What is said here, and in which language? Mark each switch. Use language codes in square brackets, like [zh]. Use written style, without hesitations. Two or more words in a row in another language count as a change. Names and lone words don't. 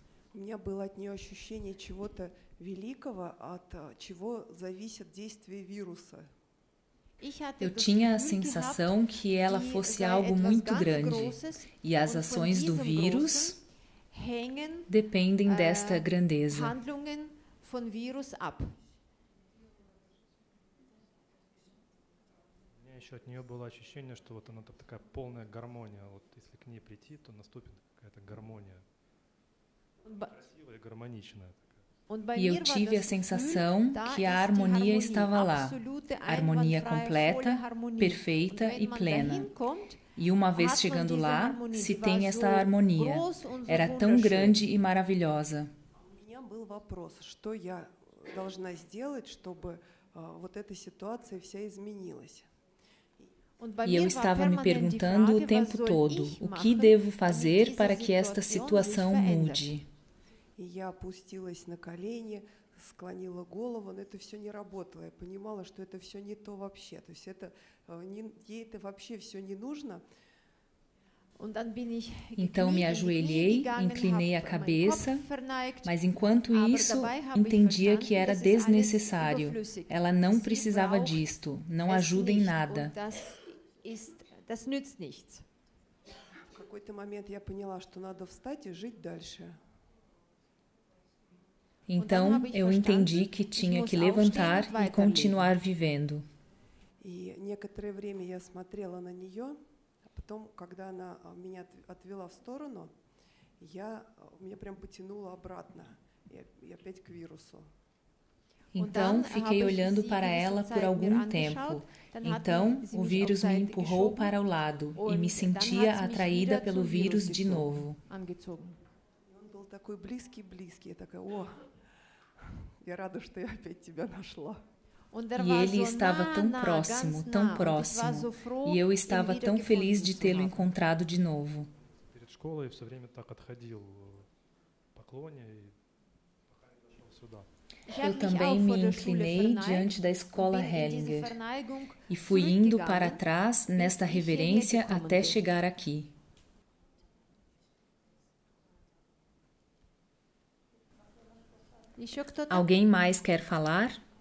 [pt] Eu tinha a sensação que ela fosse algo muito grande e as ações do vírus dependem desta grandeza. [ru] Еще от нее было ощущение, что вот она такая полная гармония. Вот если к ней прийти, то наступит какая-то гармония. Красивая и гармоничная. [pt] E eu tive a sensação que a harmonia estava lá, harmonia completa, perfeita e plena. E uma vez chegando lá, se tem essa harmonia. Era tão grande e maravilhosa. [ru] У меня был вопрос, что я должна сделать, чтобы вот эта ситуация вся изменилась. [pt] E eu estava me perguntando o tempo todo, o que devo fazer para que esta situação mude? [ru] И я опустилась на колени, склонила голову, но это все не работало. Я понимала, что это все не то вообще. То есть ей это вообще все не нужно. [pt] Então me ajoelhei, inclinei a cabeça, mas enquanto isso, entendia que era desnecessário. Ela não precisava disto, não ajuda em nada. [ru] В какой-то момент я поняла, что надо встать и жить дальше. [pt] Então eu entendi que tinha que levantar e continuar vivendo. [ru] И некоторое время я смотрела на нее, а потом, когда она меня отвела в сторону, меня прям потянуло обратно и опять к вирусу. [pt] Então fiquei olhando para ela por algum tempo. Então o vírus me empurrou para o lado e me sentia atraída pelo vírus de novo. [ru] Он был такой близкий, я такая, я рада, что я опять тебя нашла. [pt] E ele estava tão próximo, e eu estava tão feliz de tê-lo encontrado de novo. [ru] Перед школой все время так отходил в поклоне, и пока не дошел сюда. [pt] Eu também me inclinei diante da escola Hellinger e fui indo para trás nesta reverência até chegar aqui. Alguém mais quer falar?